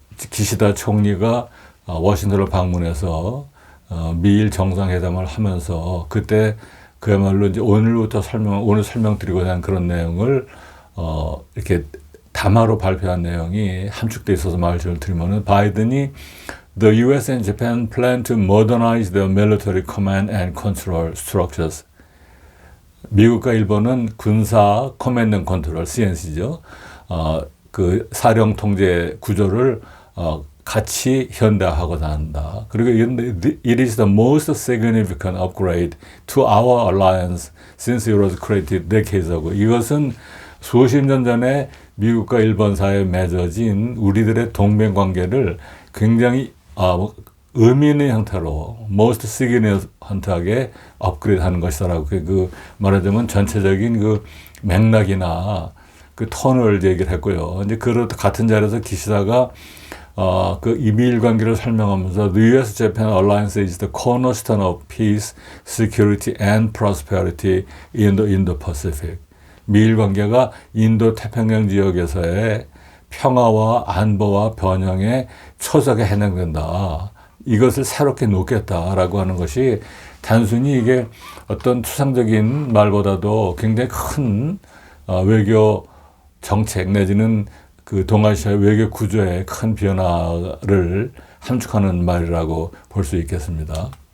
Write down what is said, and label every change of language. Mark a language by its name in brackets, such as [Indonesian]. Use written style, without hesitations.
[Korean] 기시다 총리가 워싱턴을 방문해서 미일 정상회담을 하면서, 그때 그야말로 이제 오늘 설명드리고자 하는 그런 내용을 이렇게 담화로 발표한 내용이 함축되어 있어서 말씀을 드리면은, 바이든이 [English] The U.S. and Japan plan to modernize their military command and control structures. [Korean] 미국과 일본은 군사 커맨드 앤 컨트롤, CNC죠. 그 사령 통제 구조를 같이 현대화하고자 한다. 그리고 [English] it is the most significant upgrade to our alliance since it was created decades ago. [Korean] 이것은 수십 년 전에 미국과 일본 사이에 맺어진 우리들의 동맹 관계를 굉장히 의미 있는 형태로 [English] most significant [Korean] 하게 업그레이드하는 것이다라고 말하자면 전체적인 그 맥락이나 그 톤을 얘기를 했고요. 이제 같은 자리에서 기시다가 이 미일 관계를 설명하면서 [English] The U.S.-Japan alliance is the cornerstone of peace, security and prosperity in the Indo-Pacific. [Korean] 미일 관계가 인도 태평양 지역에서의 평화와 안보와 번영에 초석에 해당된다. 이것을 새롭게 놓겠다라고 하는 것이 단순히 이게 어떤 추상적인 말보다도 굉장히 큰 외교 정책 내지는 그 동아시아 외교 구조의 큰 변화를 함축하는 말이라고 볼 수 있겠습니다.